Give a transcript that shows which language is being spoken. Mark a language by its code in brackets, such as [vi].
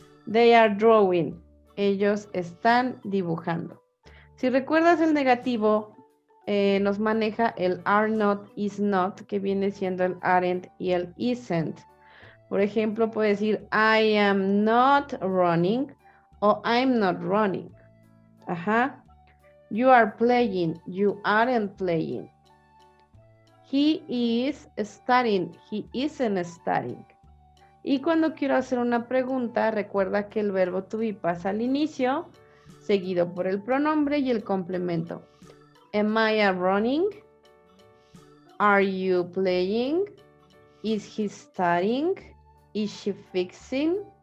[en] They are drawing. [es] Ellos están dibujando. Si recuerdas el negativo, nos maneja el are not, is not, que viene siendo el aren't y el isn't. Por ejemplo, puede decir [en] I am not running [es] o [en] I'm not running. Ajá. You are playing, you aren't playing. He is studying, he isn't studying. [es] Y cuando quiero hacer una pregunta, recuerda que el verbo to be pasa al inicio, seguido por el pronombre y el complemento. [en] Am I running? Are you playing? Is he studying? Is she fixing?